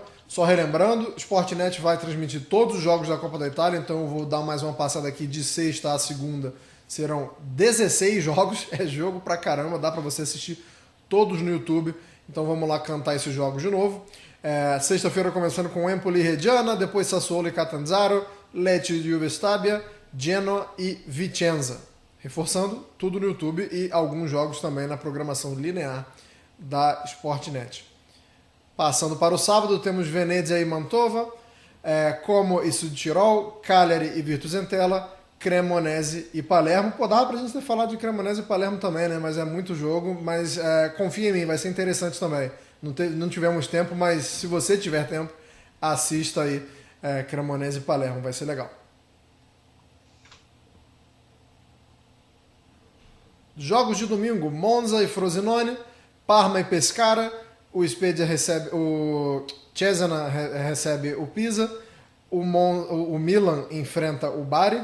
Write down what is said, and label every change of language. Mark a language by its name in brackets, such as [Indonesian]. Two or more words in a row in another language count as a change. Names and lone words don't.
[Portuguese] Só relembrando, o Sportnet vai transmitir todos os jogos da Copa da Itália, então eu vou dar mais uma passada aqui de sexta a segunda. Serão 16 jogos, é jogo pra caramba, dá pra você assistir todos no YouTube. Então vamos lá cantar esses jogos de novo. Sexta-feira começando com Empoli e Reggiana, depois Sassuolo e Catanzaro, Lecce e Juve Stabia, Genoa e Vicenza. Reforçando, tudo no YouTube e alguns jogos também na programação linear da Sportnet. Passando para o sábado, temos Venezia e Mantova, Como e Südtirol, Cagliari e Virtus Entella, Cremonese e Palermo. Pô, dava pra gente ter falado de Cremonese e Palermo também, né? Mas é muito jogo, mas confia em mim, vai ser interessante também. Não tivemos tempo, mas se você tiver tempo, assista aí Cremonese e Palermo, vai ser legal. Jogos de domingo, Monza e Frosinone, Parma e Pescara, o Spezia recebe, o Cesena recebe o Pisa, o Milan enfrenta o Bari.